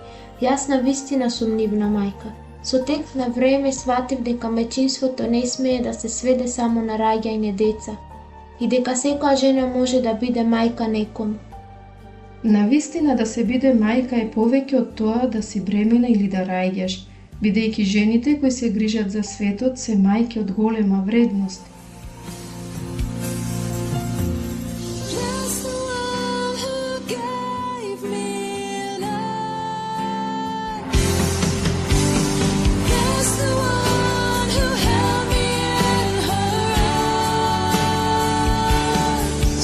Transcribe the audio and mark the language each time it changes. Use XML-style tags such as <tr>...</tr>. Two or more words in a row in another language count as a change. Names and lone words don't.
<mk>Јас на вистина сум нивна мајка. Со тек на време сватив дека мајчинството не смее да се сведе само на раѓање деца и дека секоја жена може да биде мајка некому. Навистина да се биде мајка е повеќе од тоа да си бремена или да раѓаш, бидејќи жените кои се грижат за светот се мајки од голема вредност.</mk> <en>Bless the one who gave me life. Bless the one who held me in her arms.</en>